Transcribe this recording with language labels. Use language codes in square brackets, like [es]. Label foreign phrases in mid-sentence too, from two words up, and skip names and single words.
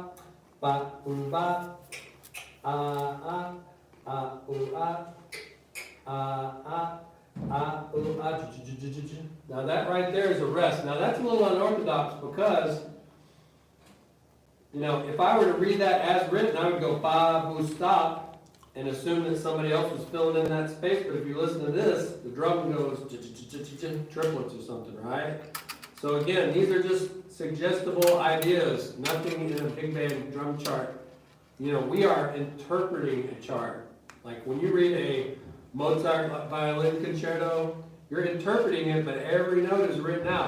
[en] Ba, ba, Now that right there is a rest. Now that's a little unorthodox because, if I were to read that as written, I would go ba, boo, stop, and assume that somebody else was filling in that space. But if you listen to this, the drum goes triplets or something, right? So again, these are just suggestible ideas, nothing in a big band drum chart. We are interpreting a chart. Like when you read a Mozart violin concerto, you're interpreting it, but every note is written out.